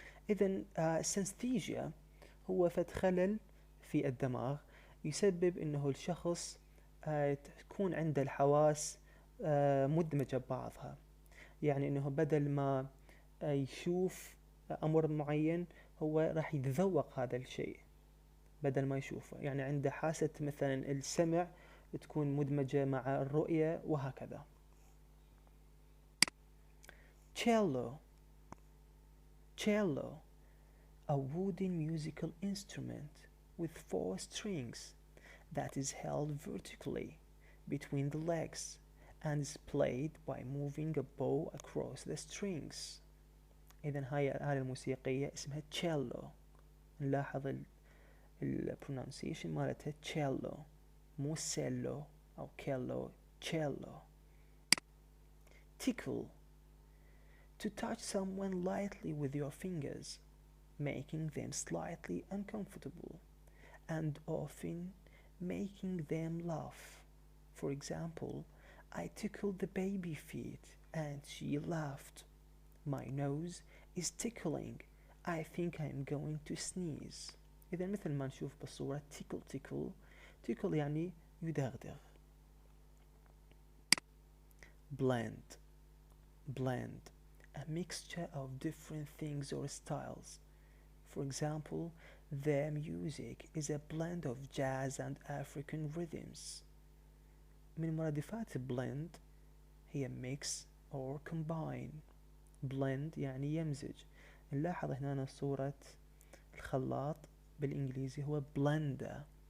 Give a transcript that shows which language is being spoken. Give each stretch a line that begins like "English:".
Arabic: إذن synesthesia هو خلل في الدماغ يسبب إنه الشخص تكون عنده الحواس مدمجة ببعضها، يعني إنه بدل ما يشوف أمر معين هو راح يتذوق هذا الشيء بدل ما يشوفه، يعني عنده حاسة مثلا السمع تكون مدمجة مع الرؤية وهكذا.
English: Cello, a wooden musical instrument with 4 strings that is held vertically between the legs and is played by moving a bow across the strings.
Arabic: إذن هاي الآلة الموسيقية اسمها cello. نلاحظ pronunciation مالتها cello مو cello أو cello. Cello.
English: Tickle, to touch someone lightly with your fingers, making them slightly uncomfortable and often making them laugh. For example, I tickled the baby feet and she laughed. My nose is tickling. I think I'm going to sneeze.
Arabic: إذا مثل ما نشوف بالصورة tickle يعني يدغدغ.
English: Blend, a mixture of different things or styles. For example, their music is a blend of jazz and African rhythms.
Arabic: من مرادفات blend هي
English: mix or combine.
Arabic: blend يعني يمزج. نلاحظ هنا صورة الخلاط بالإنجليزي هو blender.